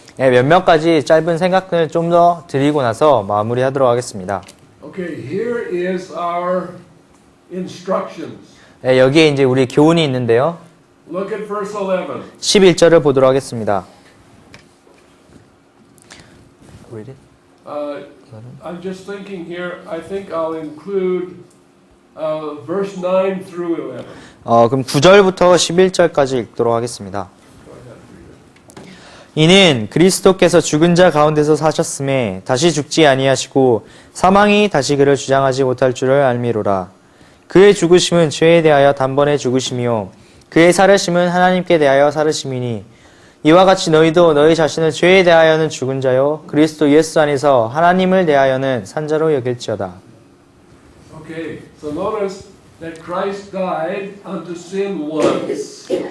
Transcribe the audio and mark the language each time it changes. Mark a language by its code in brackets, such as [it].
[ko] 네, 몇몇 가지 짧은 생각을 좀 더 드리고 나서 마무리하도록 하겠습니다. [en] Okay, here is our instructions. [ko] 네, 여기에 이제 우리 교훈이 있는데요. [en] Look at verse 11. [ko] 11절을 보도록 하겠습니다. [en] Read it. I'm just thinking here, I think I'll include verse 9 through 11. [ko] 그럼 9절부터 11절까지 읽도록 하겠습니다. [en] Go ahead, read it. [ko] 이는 그리스도께서 죽은 자 가운데서 사셨음에 다시 죽지 아니하시고 사망이 다시 그를 주장하지 못할 줄을 알미로라. 그의 죽으심은 죄에 대하여 단번에 죽으심이요 그의 살으심은 하나님께 대하여 살으심이니 이와 같이 너희도 너희 자신을 죄에 대하여는 죽은 자요 그리스도 예수 안에서 하나님을 대하여는 산 자로 여길지어다. [en] Okay, so notice that Christ died unto sin once.